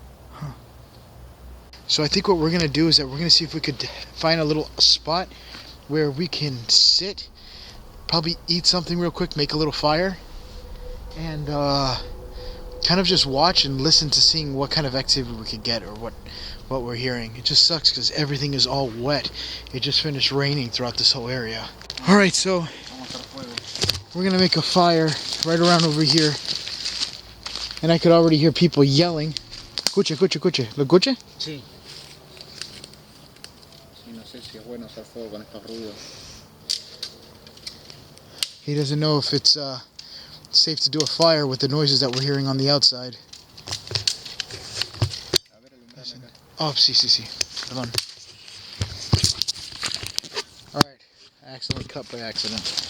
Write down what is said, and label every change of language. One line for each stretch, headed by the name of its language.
English: Huh. So I think what we're going to do is that we're going to see if we could find a little spot where we can sit, probably eat something real quick, make a little fire, and kind of just watch and listen to seeing what kind of activity we could get or what we're hearing. It just sucks because everything is all wet. It just finished raining throughout this whole area. Alright, so we're going to make a fire right around over here. And I could already hear people yelling.
Spanish: Escucha. ¿Lo escucha? Sí. Sí, no sé si es bueno hacer fuego con estos ruidos.
English: He doesn't know if it's safe to do a fire with the noises that we're hearing on the outside.
Spanish: Oh, sí. Perdón.
English: Alright. I accidentally cut by accident.